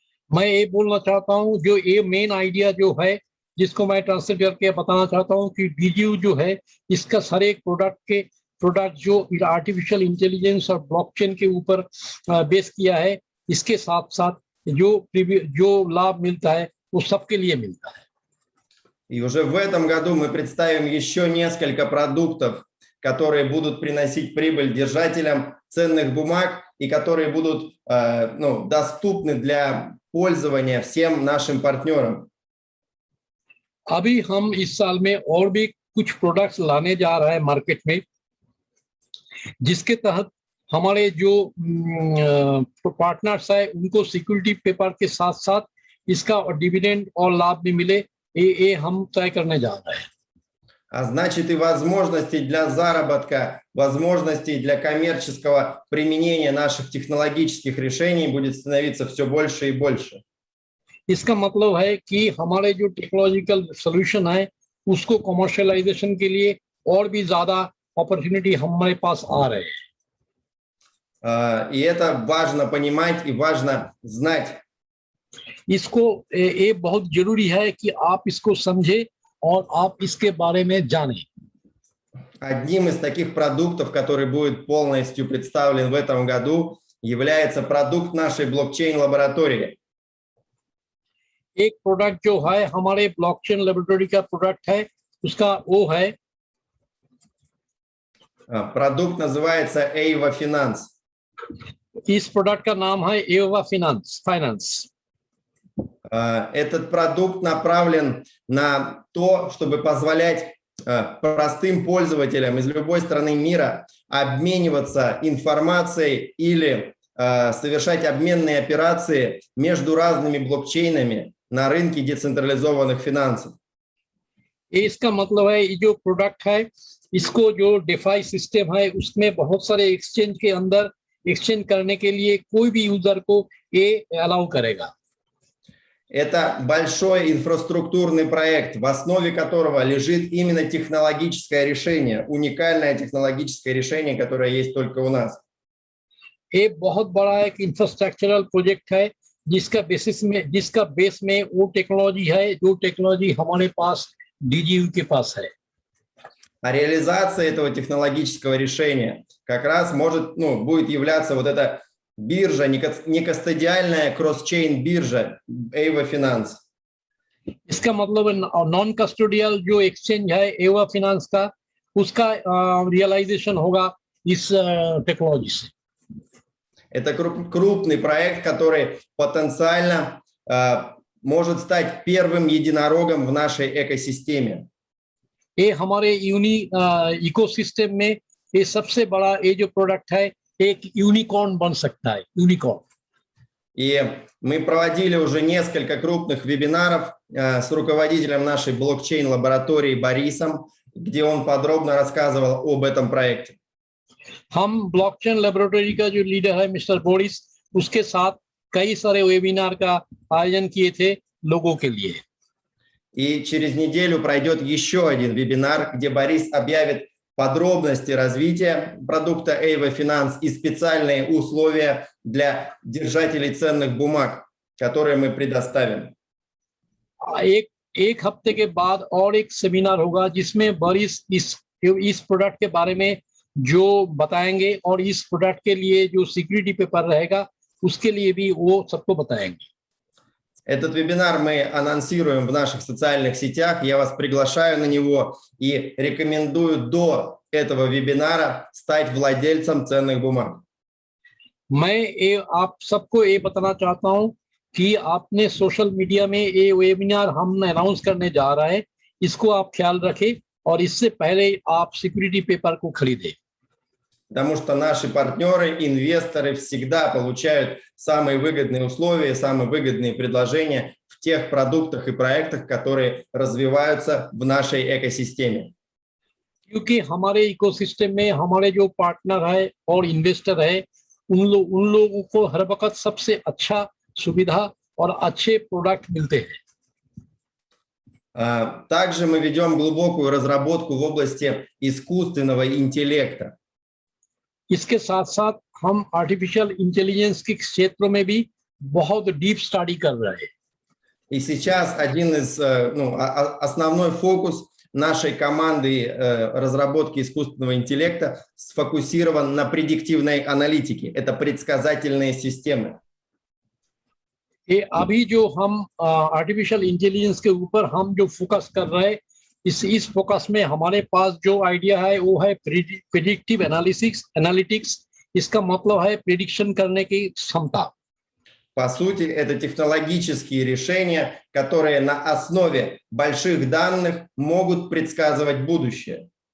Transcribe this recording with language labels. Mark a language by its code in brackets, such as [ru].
[hi] मैं ये बोलना चाहता हूँ जो ये मेन आइडिया जो है जिसको मैं ट्रांसलेट करके बताना चाहता हूँ कि DGU जो है इसका हर एक प्रोडक्ट जो आर्टिफिशियल इंटेलिजेंस और ब्लॉकचेन के ऊपर बेस किया है इसके साथ साथ जो लाभ मिलता है वो सबके लिए मिलता है. [ru] И уже в этом году мы представим еще несколько продуктов, которые будут приносить прибыль держателям ценных бумаг и которые будут доступны для пользования всем нашим партнерам. [hi] अभी हम इस साल में और भी कुछ प्रोडक्ट्स लाने जा रहे हैं मार्केट में जिसके तहत हमारे जो पार्टनर्स है उनको सिक्योरिटी पेपर के साथ साथ इसका डिविडेंड और लाभ भी मिले ये हम तय करने जा रहे हैं. [ru] А значит, и возможностей для заработка, возможностей для коммерческого применения наших технологических решений будет становиться все больше и больше. [hi] इसका मतलब है कि हमारे जो टेक्नोलॉजिकल सॉल्यूशन है उसको कमर्शियलाइजेशन के लिए और भी ज्यादा अपॉर्चुनिटी हमारे पास आ रहे हैं. [ru] И это важно понимать и важно знать. [hi] इसको ये बहुत जरूरी है कि आप इसको समझे और आप इसके बारे में जानें. [ru] Одним из таких продуктов, который будет полностью представлен в этом году, является продукт нашей блокчейн-лаборатории. [hi] एक प्रोडक्ट जो है हमारे ब्लॉकचेन लैबोरेटरी का प्रोडक्ट है उसका वो है [ru] Продукт называется EIVA Finance. [hi] इस प्रोडक्ट का नाम है EIVA Finance. [ru] Этот продукт направлен на то, чтобы позволять простым пользователям из любой страны мира обмениваться информацией или совершать обменные операции между разными блокчейнами на рынке децентрализованных финансов. [hi] इसका मतलब है ये जो प्रोडक्ट है इसको जो डिफाई सिस्टम है उसमें बहुत सारे एक्सचेंज के अंदर एक्सचेंज करने के लिए कोई भी यूजर को ये अलाउ करेगा. [ru] Это большой инфраструктурный проект, в основе которого лежит именно технологическое решение, уникальное технологическое решение, которое есть только у нас. [hi] ये बहुत बड़ा एक इंफ्रास्ट्रक्चरल प्रोजेक्ट है जिसका बेस में वो टेक्नोलॉजी है जो टेक्नोलॉजी हमारे पास DGU के पास है. [ru] А реализация этого технологического решения как раз будет являться вот эта биржа, некастодиальная кросс-чейн биржа EIVA Finance. [hi] इसका मतलब नॉन कस्टोडियल जो एक्सचेंज है EIVA Finance का उसका रियलाइजेशन होगा इस टेक्नोलॉजी से. [ru] Это крупный проект, который потенциально может стать первым единорогом в нашей экосистеме. [hi] ये हमारे इकोसिस्टम में ये सबसे बड़ा ये जो प्रोडक्ट है एक यूनिकॉर्न बन सकता है. यूनिकॉर्न. [ru] И мы проводили уже несколько крупных вебинаров с руководителем нашей блокчейн-лаборатории Борисом, где он подробно рассказывал об этом проекте. [hi] हम ब्लॉकचेन लैबोरेटरी का जो लीडर है मिस्टर बोरिस उसके साथ कई सारे वेबिनार का आयोजन किए थे लोगों के लिए. [ru] И через неделю пройдет еще один вебинар, где Борис объявит подробности развития продукта Эйва Финанс и специальные условия для держателей ценных бумаг, которые мы предоставим. [hi] एक हफ्ते के बाद और एक सेमिनार होगा जिसमें बोरिस इस प्रोडक्ट के बारे में जो बताएंगे और इस प्रोडक्ट के लिए जो सिक्योरिटी पेपर रहेगा उसके लिए भी वो सबको बताएंगे. [ru] Этот вебинар мы анонсируем в наших социальных сетях. Я вас приглашаю на него и рекомендую до этого вебинара стать владельцем ценных бумаг. [hi] मैं आप सबको ये बताना चाहता हूं कि आपने सोशल मीडिया में ये वेबिनार हम अनाउंस करने जा रहे हैं, इसको आप ख्याल रखें और इससे पहले आप सिक्योरिटी पेपर को खरीदें. [ru] Потому что наши партнеры, инвесторы всегда получают самые выгодные условия, самые выгодные предложения в тех продуктах и проектах, которые развиваются в нашей экосистеме. [hi] क्योंकि हमारे इकोसिस्टम में हमारे जो पार्टनर है और इन्वेस्टर है उन लोगों को हर वक्त सबसे अच्छा सुविधा और अच्छे प्रोडक्ट मिलते हैं. [ru] Также мы ведем глубокую разработку в области искусственного интеллекта. [hi] इसके साथ साथ हम आर्टिफिशियल इंटेलिजेंस के क्षेत्रों में भी बहुत डीप स्टडी कर रहे हैं. [ru] И сейчас один из, основной фокус нашей команды разработки искусственного интеллекта сфокусирован на предиктивной аналитике. Это предсказательные системы. [hi] ये अभी जो हम आर्टिफिशियल इंटेलिजेंस के ऊपर हम जो फोकस कर रहे हैं इस फोकस में हमारे पास जो आइडिया है वो है प्रेडिक्टिव एनालिटिक्स. इसका मतलब है प्रेडिक्शन करने की क्षमता. [ru] По сути, это технологические решения, которые на основе больших данных могут предсказывать будущее.